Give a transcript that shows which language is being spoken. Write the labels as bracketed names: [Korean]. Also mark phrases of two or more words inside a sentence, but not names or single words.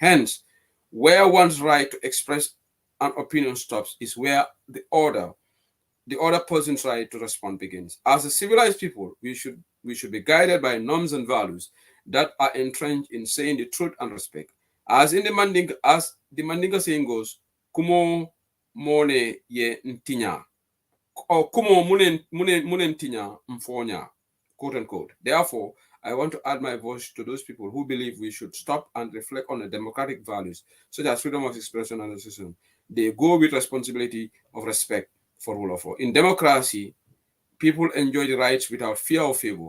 [English] Hence, where one's right to express an opinion stops is where the other person's right to respond begins. As a civilized people, we should be guided by norms and values that are entrenched in saying the truth and respect. As the Mandinka saying goes, [Mandingo] "Kumo mone ye ntinya," or "Kumo munen tinya mfonya," [English] quote unquote. Therefore, I want to add my voice to those people who believe we should stop and reflect on the democratic values such as freedom of expression and association. They go with responsibility of respect for rule of law. In democracy, people enjoy the rights without fear or favor.